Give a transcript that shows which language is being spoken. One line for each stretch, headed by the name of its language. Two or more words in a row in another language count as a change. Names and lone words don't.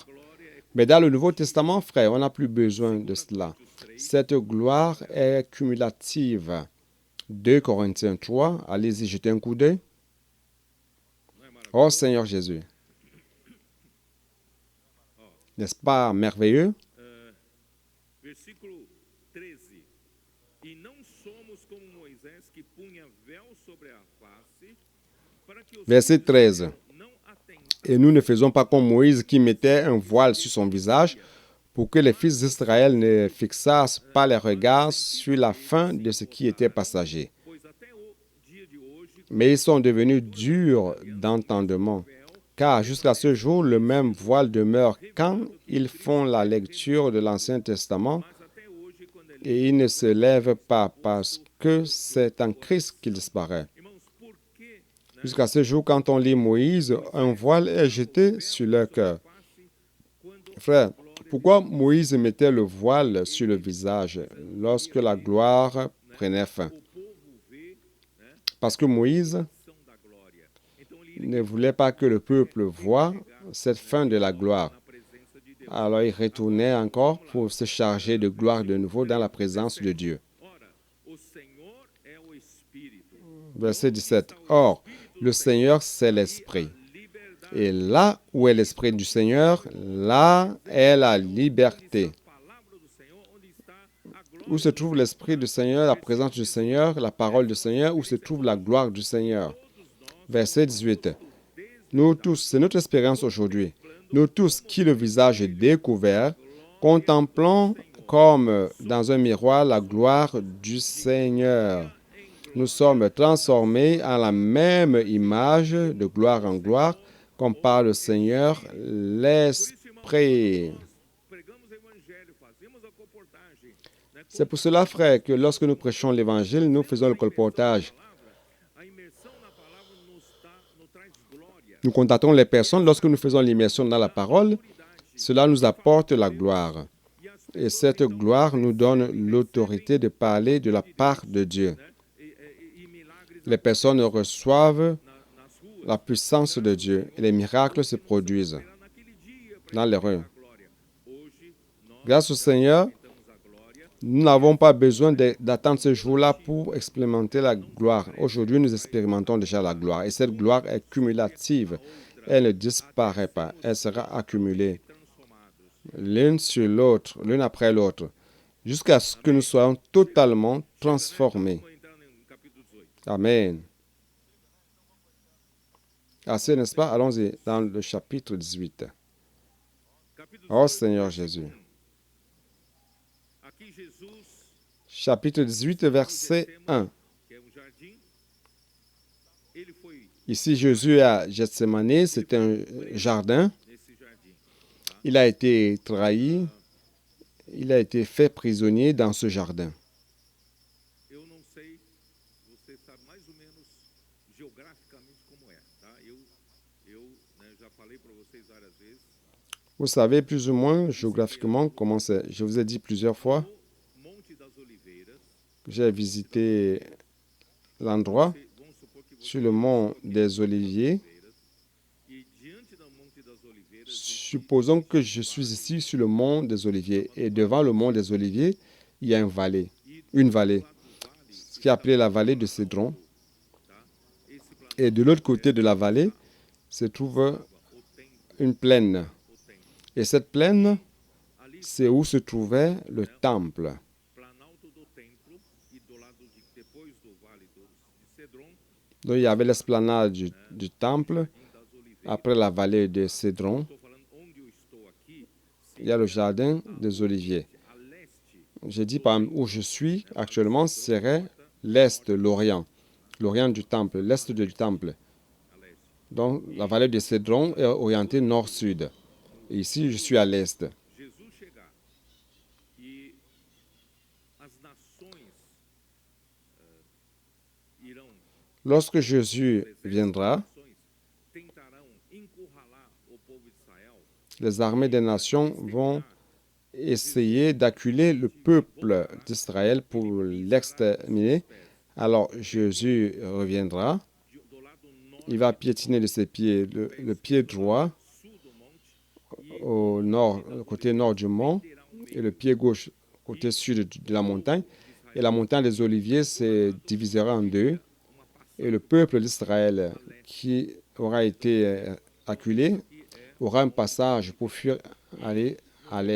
French: Mais dans le Nouveau Testament, frère, on n'a plus besoin de cela. Cette gloire est cumulative. 2 Corinthiens 3, allez-y, jetez un coup d'œil. Oh Seigneur Jésus. N'est-ce pas merveilleux?
Portuguese: Versículo 13. E não somos como Moisés que punha véu sobre a face, para que os
French: Verset 13.
Portuguese: não atentassem
French: Et nous ne faisons pas comme Moïse qui mettait un voile sur son visage pour que les fils d'Israël ne fixassent pas les regards sur la fin de ce qui était passager.
Portuguese: pois até o dia de hoje
French: Mais ils sont devenus durs d'entendement, car jusqu'à ce jour, le même voile demeure quand ils font la lecture de l'Ancien Testament
Portuguese: mas até hoje quando ele
French: et ils ne se lèvent pas parce que c'est en Christ qu'il disparaît.
Portuguese: irmãos, por que
French: Jusqu'à ce jour, quand on lit Moïse, un voile est jeté sur leur cœur. Frère, pourquoi Moïse mettait le voile sur le visage lorsque la gloire prenait fin? Parce que Moïse
Portuguese: são da glória? Então ele
French: ne voulait pas que le peuple voie cette fin de la gloire.
Portuguese: na presença de Deus.
French: Alors il retournait encore pour se charger de gloire de nouveau dans la présence de Dieu.
Portuguese: Ora, o Senhor é o Espírito.
French: Verset 17. Or, le Seigneur, c'est l'Esprit.
Portuguese: Liberdade.
French: Et là où est l'Esprit du Seigneur, là est la liberté.
Portuguese: Palavra do Senhor, onde está a glória?
French: Où se trouve l'Esprit du Seigneur, la présence du Seigneur, la parole du Seigneur, où se trouve la gloire du Seigneur. Verset 18. Nous tous, c'est notre expérience aujourd'hui. Nous tous qui le visage est découvert, contemplons comme dans un miroir la gloire du Seigneur. Nous sommes transformés en la même image de gloire en gloire, comme par le Seigneur l'Esprit.
Portuguese: Pregamos o evangelho, fazemos a comportagem, né?
French: C'est pour cela, frère, que lorsque nous prêchons l'Évangile, nous faisons le colportage.
Portuguese: A imersão na palavra nos traz glória.
French: Nous contactons les personnes lorsque nous faisons l'immersion dans la parole. Cela nous apporte la gloire. Et cette gloire nous donne l'autorité de parler de la part de Dieu.
Portuguese: E milagres
French: Les personnes reçoivent
Portuguese: nas ruas.
French: la puissance de Dieu et les miracles se produisent
Portuguese: Era naquele dia para
French: dans les rues.
Portuguese: a glória. Hoje nós
French: Grâce au Seigneur,
Portuguese: temos a glória.
French: nous n'avons pas besoin d'attendre ce jour-là pour expérimenter la gloire. Aujourd'hui, nous expérimentons déjà la gloire. Et cette gloire est cumulative. Elle ne disparaît pas. Elle sera accumulée l'une sur l'autre, l'une après l'autre, jusqu'à ce que nous soyons totalement transformés.
Portuguese: Vou entrar no capítulo 18.
French: Amen. Assez, n'est-ce pas? Allons-y dans le chapitre 18.
Portuguese: Capítulo Oh 18,
French: Seigneur Jésus.
Portuguese: aqui Jesus,
French: Chapitre 18, verset 1.
Portuguese: que é um jardim, ele foi
French: Ici, Jésus est à Gethsémani, c'est un jardin.
Portuguese: nesse jardim.
French: Il a été trahi, il a été fait prisonnier dans ce jardin.
Portuguese: Eu não sei, você sabe mais ou menos geograficamente como é, tá? Já falei para vocês várias vezes.
French: Vous savez plus ou moins géographiquement comment c'est. Je vous ai dit plusieurs fois
Portuguese: No Monte das Oliveiras,
French: que j'ai visité l'endroit
Portuguese: vamos supor que você
French: sur le mont des Oliviers.
Portuguese: e diante do Monte das Oliveiras,
French: Supposons que je suis ici sur le mont des Oliviers et devant le mont des Oliviers, il y a une vallée, ce qui est appelé la vallée de Cédron.
Portuguese: esse planeta
French: Et de l'autre côté de la vallée se trouve
Portuguese: o templo,
French: une plaine.
Portuguese: o templo.
French: Et cette plaine,
Portuguese: Ali,
French: c'est où se trouvait le temple.
Portuguese: planalto do templo e do lado de depois do vale de Cedron,
French: Donc il y avait l'esplanade du temple,
Portuguese: das Oliveiras.
French: après la vallée de Cédron,
Portuguese: Estou falando onde eu estou aqui,
French: il y a le jardin des Oliviers.
Portuguese: a leste,
French: J'ai dit par exemple, où je suis actuellement serait l'est, l'orient du temple, l'est du temple.
Portuguese: a leste.
French: Donc la vallée de Cédron est orientée nord-sud. Et ici, je suis à l'est.
Portuguese: Jesus chegar e as nações irão,
French: Lorsque Jésus viendra,
Portuguese: nações tentarão encurralar o povo de Israel,
French: les armées des nations vont essayer d'acculer le peuple d'Israël pour l'exterminer. Alors Jésus reviendra,
Portuguese: do lado norte,
French: il va piétiner de ses pieds le pied droit
Portuguese: sul do monte,
French: au nord, côté nord du mont, et le pied gauche côté sud de la montagne. Et la montagne des Oliviers se divisera en deux. Et le peuple d'Israël qui aura été acculé aura un passage pour fuir aller à l'est.